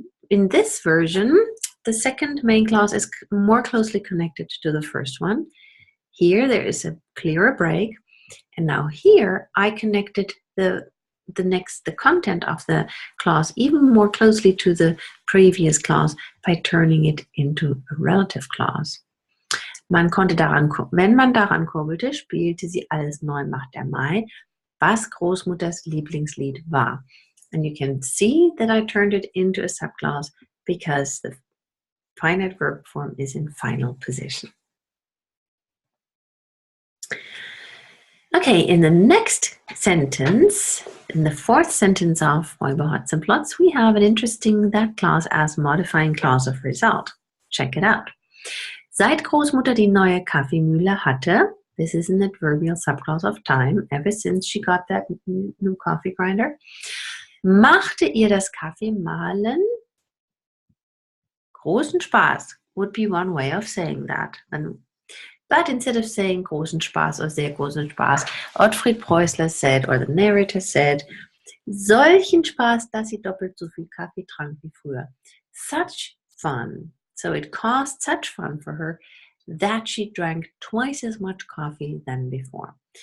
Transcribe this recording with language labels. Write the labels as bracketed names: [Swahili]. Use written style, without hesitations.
[English] In this version, the second main clause is more closely connected to the first one. Here there is a clearer break. And now here I connected the content of the clause even more closely to the previous clause by turning it into a relative clause. [German] Wenn man daran kurbelte, spielte sie alles neu macht der Mai, was Großmutters Lieblingslied war. [English] And you can see that I turned it into a subclause because the finite verb form is in final position. Okay, in the next sentence, in the fourth sentence of Räuberhotz and Plotz, we have an interesting that clause as modifying clause of result. Check it out. [German] Seit Großmutter die neue Kaffeemühle hatte, [English] this is an adverbial subclause of time, ever since she got that new coffee grinder, [German] machte ihr das Kaffeemahlen großen Spaß, [English] would be one way of saying that. But instead of saying [German] großen Spaß [English] or [German] sehr großen Spaß, [English] Ottfried Preußler said, or the narrator said, [German] solchen Spaß, dass sie doppelt so viel Kaffee trank wie früher. [English] Such fun. So it caused such fun for her that she drank twice as much coffee than before.